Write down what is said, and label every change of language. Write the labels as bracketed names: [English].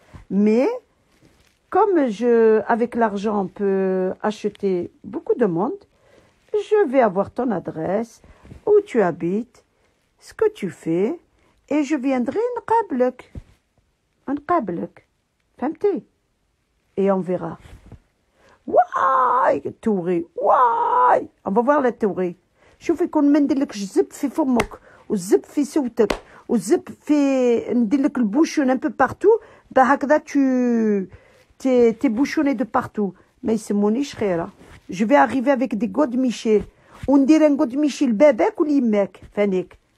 [French] Mais comme avec l'argent, on peut acheter beaucoup de monde, je vais avoir ton adresse, où tu habites, ce que tu fais, et je viendrai [Arabic] نقابلك. فهمتي؟ [French] Et on verra. واي توري واي on va voir la théorie. [Arabic] شوفي كون ما ندير لك الزب في فمك والزب في صوتك والزب في ندير لك البوشون [French] un peu partout [Arabic] هكذا [French] t'es bouchonné de partout. [Arabic] ما يسمونيش خيرة. [French] Je vais arriver avec des godemichés [Arabic] وندير ان [French] godemiché [Arabic] لباباك وليماك فانيك.